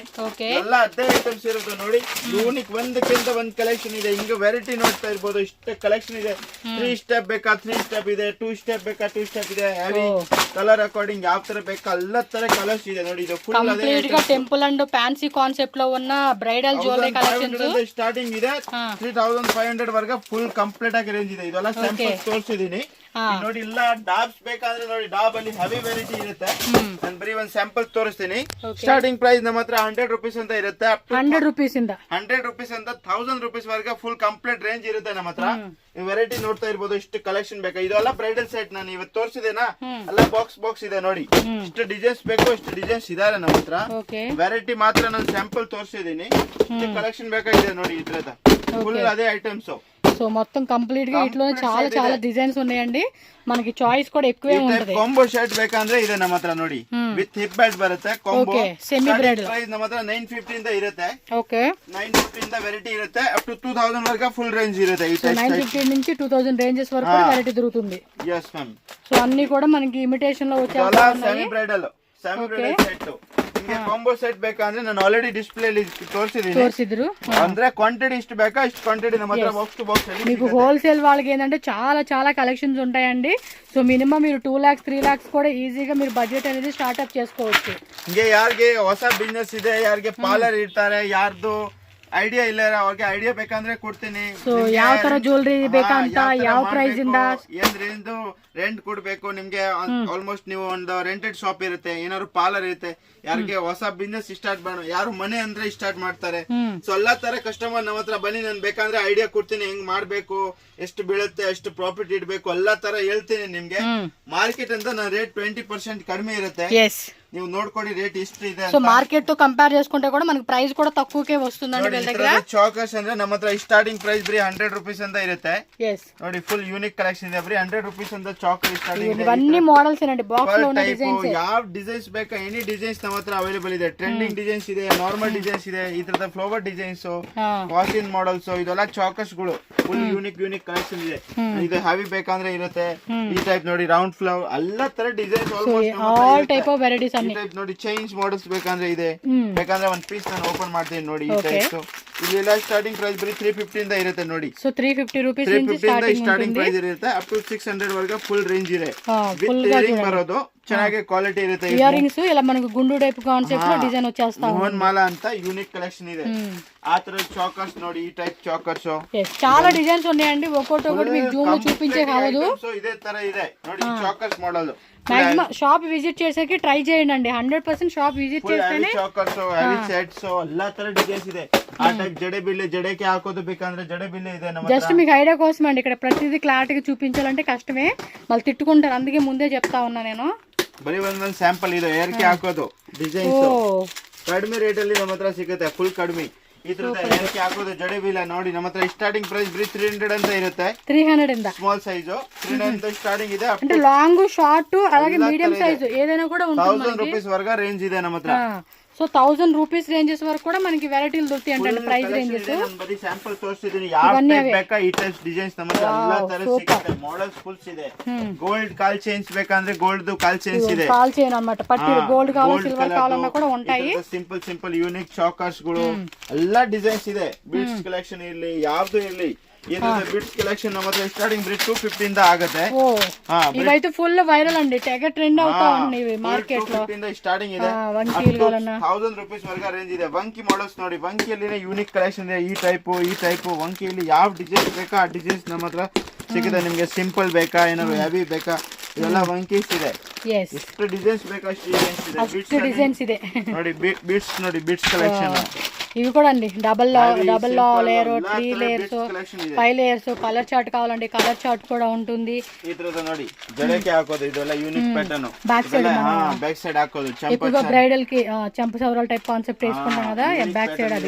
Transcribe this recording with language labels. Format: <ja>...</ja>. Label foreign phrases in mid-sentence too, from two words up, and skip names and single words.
<kn>ಎಲ್ಲ ಅದೇ ಐಟಮ್ಸ್ ಇರೋದು ನೋಡಿ. ಯೂನಿಕ್ ಒಂದಕ್ಕಿಂತ ಒಂದು ಕಲೆಕ್ಷನ್ ಇದೆ. ಹಿಂಗ ವೆರೈಟಿ ನೋಡ್ತಾ ಇರ್ಬೋದು. ಇಷ್ಟು ಕಲೆಕ್ಷನ್ ಇದೆ. 3 ಸ್ಟೆಪ್ ಬೇಕಾ 3 ಸ್ಟೆಪ್ ಇದೆ, 2 ಸ್ಟೆಪ್ ಬೇಕಾ 2 ಸ್ಟೆಪ್ ಇದೆ.</kn> <en>heavy colour according</en> <kn>ಯಾವ ತರ ಬೇಕಾ ಎಲ್ಲ ತರ ಕಲರ್ಸ್ ಇದೆ ನೋಡಿ. ಇದು ಫುಲ್</kn> <te>ಕಂಪ್ಲೀಟ್ గా</te> <en>temple and fancy concept</en> <te>లో ఉన్న</te> <en>bridal jewellery collections starting</en> <kn>ಇದೆ. 3500 ವರೆಗೆ</kn> <en>full complete</en> <kn>ಆಗಿ ರೇಂಜ್ ಇದೆ. ಇದೆಲ್ಲ ಸ್ಯಾಂಪಲ್ ತೋರಿಸಿದೀನಿ. ನೋಡಿ ಇಲ್ಲ ಡಾಬ್ಸ್ ಬೇಕಾದ್ರೆ ನೋಡಿ ಡಾಬ್ ಅಲ್ಲಿ ಹೆವಿ ವೆರೈಟಿ ಇರುತ್ತೆ. ನಾನು ಬರೀ ಒಂದ್ ಸ್ಯಾಂಪಲ್ ತೋರಿಸ್ತೀನಿ.</kn> <en>starting price</en> <kn>ನಮ್ಮ ಹತ್ರ 100 ರೂಪೀಸ್ ಅಂತ ಇರುತ್ತೆ. 100 ರೂಪೀಸ್ ಇಂದ 100 ರೂಪೀಸ್ ಅಂತ 1000 ರೂಪೀಸ್ ವರೆಗೆ</kn> <en>full complete range</en> <kn>ಇರುತ್ತೆ ನಮ್ಮ ಹತ್ರ. ವೆರೈಟಿ ನೋಡ್ತಾ ಇರ್ಬೋದು. ಇಷ್ಟು ಕಲೆಕ್ಷನ್ ಬೇಕಾ, ಇದೆಲ್ಲ</kn> <en>bridal set</en> <kn>ನಾನು ಇವತ್ತು ತೋರಿಸಿದೇನಾ, ಎಲ್ಲ ಬಾಕ್ಸ್ ಇದೆ ನೋಡಿ. ಇಷ್ಟು ಡಿಸೈನ್ಸ್ ಬೇಕು, ಇಷ್ಟು ಡಿಸೈನ್ಸ್ ಇದಾರೆ ನಮ್ಮ ಹತ್ರ. ವೆರೈಟಿ ಮಾತ್ರ ನಾನು ಸ್ಯಾಂಪಲ್ ತೋರಿಸಿದೀನಿ. ಇಷ್ಟು ಕಲೆಕ್ಷನ್ ಬೇಕಾಗಿದೆ ನೋಡಿ ಇದ್ರದ ಫುಲ್ ಅದೇ ఐటమ్స్.</kn> <te>సో మొత్తం కంప్లీట్ గా ఇట్లోనే చాలా చాలా డిజైన్స్ ఉన్నాయండి. మనకి చాయిస్ కూడా ఎక్కువే ఉంటది.</te> <en>combo shirt</en> <kn>ಬೇಕಂದ್ರೆ ಇದೆ ನಮ್ಮ ಹತ್ರ ನೋಡಿ.</kn> <en>with hip belt</en> <kn>ಬರುತ್ತೆ ಕಾಂಬೋ.</kn> <en>semi bridal</en> <kn>ಪ್ರೈಸ್ ನಮ್ಮ ಹತ್ರ 950 ಇಂದ ಇರುತ್ತೆ. ಓಕೆ 950 ಇಂದ ವೆರೈಟಿ ಇರುತ್ತೆ.</kn> <en>up to</en> <kn>2000 ವರೆಗೆ</kn> <en>full range</en> <kn>ಇರುತ್ತೆ. ಈ ಟೈಪ್</kn> <te>950 నుంచి 2000 రేంజెస్ వరకు వెరైటీ దొరుకుతుంది.</te> <en>yes ma'am.</en> <te>సో అన్ని కూడా మనకి ఇమిటేషన్ లో వచ్చేస్తాయి. చాలా</te> <en>semi bridal set.</en> <kn>ನಿಮಗೆ</kn> <en>combo set</en> <kn>ಬೇಕಂದ್ರೆ ನಾನು</kn> <en>already display</en> <kn>ಅಲ್ಲಿ ತೋರಿಸಿದ್ರು. ಅಂದ್ರೆ ಕ್ವಾಂಟಿಟಿ ಇಷ್ಟು ಬೇಕಾ ಇಷ್ಟು ಕ್ವಾಂಟಿಟಿ ನಮ್ಮ ಹತ್ರ</kn> <en>box to box</en> <kn>ಅಲ್ಲಿ.</kn> <te>మీకు హోల్సేల్ వాళ్ళకి ఏంటంటే చాలా చాలా కలెక్షన్స్ ఉంటాయండి. సో మినిమం మీరు 2 lakhs 3 lakhs కూడా ఈజీగా మీరు బడ్జెట్ అనేది స్టార్ట్అప్ చేసుకోవచ్చు.</te> <kn>ಹಿಂಗೆ ಯಾರಿಗೆ ಹೊಸ ಬಿಸ್ನೆಸ್ ಇದೆ, ಯಾರಿಗೆ ಪಾರ್ಲರ್ ಇರ್ತಾರೆ, ಯಾರ್ದು ಐಡಿಯಾ ಇಲ್ಲ ಅವ್ರಿಗೆ ಐಡಿಯಾ ಬೇಕಂದ್ರೆ ಕೊಡ್ತೀನಿ. ಸೊ ಯಾವ ತರ ಜ್ಯುವೆಲರಿ ಬೇಕಂತ, ಯಾವ ಪ್ರೈಸ್ ಇಂದ, ಏನ್ ರೇಂಜ್ ರೆಂಟ್ ಕೊಡ್ಬೇಕು ನಿಮ್ಗೆ. ಆಲ್ಮೋಸ್ಟ್ ನೀವು ಒಂದು</kn> <en>rented shop</en> <kn>ಇರುತ್ತೆ, ಏನಾದ್ರು ಪಾರ್ಲರ್ ಇರುತ್ತೆ, ಯಾರಿಗೆ ಹೊಸ</kn> <en>business start</en> <kn>ಮಾಡೋ, ಯಾರು ಮನೆ ಅಂದ್ರೆ ಸ್ಟಾರ್ಟ್ ಮಾಡ್ತಾರೆ. ಸೊ ಎಲ್ಲಾ ತರ ಕಸ್ಟಮರ್ ನಮ್ಮ ಹತ್ರ ಬನ್ನಿ, ನಾನು ಬೇಕಂದ್ರೆ ಐಡಿಯಾ ಕೊಡ್ತೀನಿ ಹೆಂಗ್ ಮಾಡ್ಬೇಕು, ಎಷ್ಟು ಬೀಳುತ್ತೆ, ಎಷ್ಟು ಪ್ರಾಫಿಟ್ ಇಡ್ಬೇಕು, ಎಲ್ಲಾ ತರ ಹೇಳ್ತೀನಿ ನಿಮ್ಗೆ. ಮಾರ್ಕೆಟ್ ಅಂತ ನಾನು ರೇಟ್ 20% ಕಡಿಮೆ ಇರುತ್ತೆ. ನೀವು ನೋಡ್ಕೊಡಿ ರೇಟ್ ಇಷ್ಟು ಇದೆ.</kn> <te>సో మార్కెట్ తో కంపేర్ చేసుకుంటే కూడా మనకి ప్రైస్ కూడా తక్కువకే వస్తుందండి వీళ్ళ దగ్గర.</te> <kn>చాకర్స్ ಅಂದ್ರೆ ನಮ್ಮ ಹತ್ರ</kn> <en>starting price</en> <kn>ಬರೀ 100 ರೂಪೀಸ್ ಅಂತ ಇರುತ್ತೆ. ನೋಡಿ</kn> <en>full unique collection</en> <kn>ಇದೆ. ಬರೀ 100 ರೂಪೀಸ್ ಅಂತ</kn> <en>choker starting</en> <kn>ಇದೆ.</kn> <te>ಇವన్నీ మోడల్స్ ಏనండి, ಬಾಕ್ಸ್ లో ఉన్న ಡಿಸೈನ್ಸ್.</te> <kn>ಯಾವ ಡಿಸೈನ್ಸ್ ಬೇಕಾ</kn> <en>any designs</en> <kn>ನಮ್ಮ ಹತ್ರ ಅವೈಲೇಬಲ್ ಇದೆ.</kn> <en>trending designs</en> <kn>ಇದೆ,</kn> <en>normal designs</en> <kn>ಇದೆ, ಈ ತರದ</kn> <en>flower designs,</en> <kn>ವಾಸಿನ್ ಮಾಡೆಲ್ಸ್, ಇದೆಲ್ಲ ಚಾಕರ್ಸ್ ಗಳು</kn> <en>full unique collection</en> <kn>ಇದೆ. ಇದು ಹೆವಿ ಬೇಕಂದ್ರೆ ಇರುತ್ತೆ. ಈ ಟೈಪ್ ನೋಡಿ</kn> <en>round flower</en> <kn>ಎಲ್ಲಾ ತರ ಡಿಸೈನ್ಸ್</kn> <en>all type of varieties</en> <kn>ಈ ಟೈಪ್ ನೋಡಿ</kn> <en>chains models</en> <kn>ಬೇಕಂದ್ರೆ ಇದೆ. ಬೇಕಂದ್ರೆ ಒಂದ್ ಪೀಸ್ ನಾನು ಓಪನ್ ಮಾಡ್ತೀನಿ ನೋಡಿ. ಈ ಟೈಪ್ ಇಲ್ಲೆಲ್ಲ</kn> <en>starting price</en> <kn>ಬರೀ 350 ಇಂದ ಇರುತ್ತೆ ನೋಡಿ. ಸೊ 350 ರೂಪೀಸ್ ಇಂದ</kn> <en>starting price</en> <kn>ಇರುತ್ತೆ.</kn> <en>up to</en> <kn>600 ವರೆಗೆ</kn> <en>full range</en> <kn>ಇದೆ.</kn> <en>with earring</en> <kn>ಬರೋದು ಚೆನ್ನಾಗಿ ಕ್ವಾಲಿಟಿ ಇರುತ್ತೆ.</kn> <te>ಇಯರಿಂಗ್ಸ್ ಎಲ್ಲ మనకు గుండు</te> <en>type concept</en> <te>లో డిజైన్ వచ్చేస్తా ఉంది. మోహన్ మాల ಅಂತ యూనిక్ కలెక్షన్ ಇದೆ. ఆ తర చాకర్స్ ನೋಡಿ, ఈ టైప్ చాకర్స్ చాలా డిజైన్స్ ఉన్నాయండి. ఒక్కొక్కటి మీకు జూమ్ లో చూపించే కావదు. సో ఇదే</te> <kn>ತರ ಇದೆ ನೋಡಿ</kn> <te>ఈ చాకర్స్ మోడల్. మాక్సిమం</te> <en>shop visit</en> <te>చేసేకి ట్రై చేయండి. 100%</te> <en>shop visit</en> <te>చేస్తేనే చాకర్స్,</te> <en>heavy sets</en> <kn>ಎಲ್ಲಾ ತರ ಡಿಸೈನ್ಸ್ ಇದೆ. ಆ ಟೈಪ್ ಜಡೆ ಬಿಲ್ಲೆ ಜಡೆಗೆ ಹಾಕೋದು ಬೇಕಂದ್ರೆ ಜಡೆ ಬಿಲ್ಲೆ ಇದೆ ನಮ್ಮ ಹತ್ರ.</kn> <te>జస్ట్ మీకు ఐడియా కోసం అండి. ఇక్కడ ప్రతిదీ క్లారిటీగా చూపించాలంటే కష్టమే, మళ్ళీ తిట్టుకుంటారు. అందుకే ముందే చెప్తా ఉన్నా నేను.</te> <kn>ಬರೀ ಒಂದೊಂದು ಸ್ಯಾಂಪಲ್ ಇದೆ ಹೇರ್ಗೆ ಹಾಕೋದು ಡಿಸೈನ್ಸ್. ಕಡಿಮೆ ರೇಟ್ ಅಲ್ಲಿ ನಮ್ಮ ಹತ್ರ ಸಿಗುತ್ತೆ, ಫುಲ್ ಕಡಿಮೆ. ಈ ತರದ ಹೇರ್ಗೆ ಹಾಕೋದು ಜಡೆ ಬಿಲ್ಲ ನೋಡಿ ನಮ್ಮ ಹತ್ರ</kn> <en>starting price</en> <kn>ಬರೀ 300 ಅಂತ ಇರುತ್ತೆ. 300 ಇಂದ</kn> <en>small size</en> <kn>300 ಅಂತ ಸ್ಟಾರ್ಟಿಂಗ್ ಇದೆ.</kn> <te>అంటే</te> <en>long short</en> <te>అలాగే</te> <en>medium size</en> <te>ఏదైనా కూడా ఉంటుంది.</te> <kn>1000 ರೂಪೀಸ್ ವರೆಗೆ ರೇಂಜ್ ಇದೆ ನಮ್ಮ ಹತ್ರ.</kn> <te>సో 1000 రూపీస్ రేంజెస్ వరకు కూడా మనకి వెరైటీలు దొరుకుతాయి అంటే</te> <en>price ranges.</en> <kn>ನಾನು ಬರೀ ಸ್ಯಾಂಪಲ್ ತೋರಿಸಿದ್ದೀನಿ. ಯಾವ ಟೈಪ್ ಬೇಕಾ ಈ ಟೈಪ್ ಡಿಸೈನ್ಸ್ ನಮ್ಮ ಹತ್ರ ಎಲ್ಲಾ ತರ ಸಿಗುತ್ತೆ. ಮಾಡೆಲ್ಸ್ ಫುಲ್ಸ್ ಇದೆ. ಗೋಲ್ಡ್ ಕಾಲ್ ಚೈನ್ಸ್ ಬೇಕಂದ್ರೆ ಗೋಲ್ಡ್ ಕಾಲ್ ಚೈನ್ಸ್ ಇದೆ. ಕಾಲ್ ಚೈನ್ ಅన్నమాట. ಪಟ್ಟಿ ಗೋಲ್ಡ್ ಕಾಲ್ ಸಿಲ್ವರ್ ಕಾಲನ್ನ ಕೂಡ ఉంటాయి.</kn> <en>simple unique chokers</en> <kn>ಗಳು ಎಲ್ಲಾ ಡಿಸೈನ್ಸ್ ಇದೆ.</kn> <en>beads collection</en> <kn>ಇರ್ಲಿ ಯಾವ್ದು ಇರ್ಲಿ,</kn> <en>bits collection</en> <kn>ನಮ್ಮ ಹತ್ರ ಸ್ಟಾರ್ಟಿಂಗ್ ಬರೀ 250 ಇಂದ ಆಗುತ್ತೆ.</kn> <te>ఇవైతే</te> <en>full viral</en> <te>అండి, తెగ ట్రెండ్ అవుతా ఉన్నాయి మార్కెట్ లో.</te> <kn>250 ಇಂದ ಸ್ಟಾರ್ಟಿಂಗ್ ಇದೆ. 1000 ರೂಪೀಸ್ ವರೆಗೆ ರೇಂಜ್ ಇದೆ. ವಂಕಿ ಮಾಡೆಲ್ಸ್ ನೋಡಿ, ವಂಕಿಯಲ್ಲಿ ಯೂನಿಕ್ ಕಲೆಕ್ಷನ್ ಇದೆ. ಈ ಟೈಪ್ ವಂಕಿಯಲ್ಲಿ ಯಾವ ಡಿಸೈನ್ಸ್ ಬೇಕಾ ಆ ಡಿಸೈನ್ಸ್ ನಮ್ಮ ಹತ್ರ ಸಿಗುತ್ತೆ. ನಿಮ್ಗೆ ಸಿಂಪಲ್ ಬೇಕಾ, ಏನಾದ್ರು ಹೆವಿ ಬೇಕಾ, ಇದೆಲ್ಲ ವಂಕೀಸ್ ಇದೆ. ಎಷ್ಟು ಡಿಸೈನ್ಸ್ ಬೇಕಾ ಅಷ್ಟು ಡಿಸೈನ್ಸ್ ಇದೆ ನೋಡಿ. ಬೀಟ್ಸ್ ನೋಡಿ,</kn> <en>beats collection</en> <te>ఇవి కూడా అండి.</te> <en>double layer,</en> <te>3 లేయర్స్, 5 లేయర్స్.</te> <en>colour chart</en> <te>కావాలండి,</te> <en>colour chart</en> <te>కూడా ఉంటుంది.</te> <kn>ఈ తರದ ನೋಡಿ జడకి ಹಾಕೋದು ಇದೆಲ್ಲ</kn> <en>unique pattern. back side</en> <kn>ಹಾಕೋದು</kn> <te>ఎక్కువగా బ్రైడల్ కి ಚಂಪ ಸವರಲ್</te> <en>type concept</en> <te>వేసుకుంటాం కదా,</te> <en>back side ಅದು.</en>